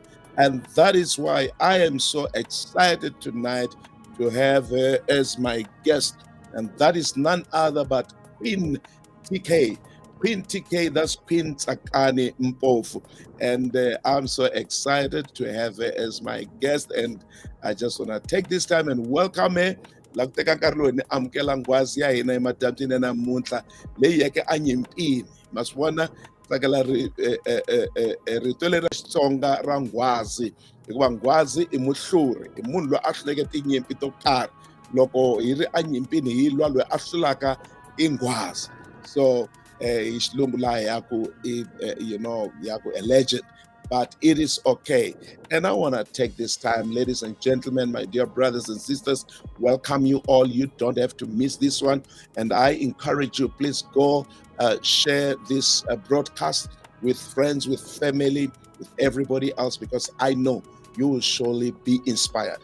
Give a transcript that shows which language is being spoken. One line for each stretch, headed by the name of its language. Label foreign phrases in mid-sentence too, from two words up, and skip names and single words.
English: And that is why I am so excited tonight to have her as my guest. And that is none other but Queen TK. Queen TK, that's Queen Tsakani Mpofu. And I'm so excited to have her as my guest. And I just want to take this time and welcome her.
Tsonga: La ku teka nkarhi lowu ni amukela ngwazi ya hina emadyambyini namuntlha leyi yeke a nyimpini ma swi vona tsakela rito leri ra Xitsonga ra ngwazi hikuva ngwazi i muhluri i munhu loyi a hluleke tinyimpi to karhi loko hi ri a nyimpini hi lwa loyi a hlulaka i ngwazi.
English: So
Tsonga: hi xilungu laha yaku
English: a legend, but it is okay. And I want to take this time, ladies and gentlemen, my dear brothers and sisters, welcome you all. You don't have to miss this one. And I encourage you, please go share this broadcast with friends, with family, with everybody else, because I know you will surely be inspired.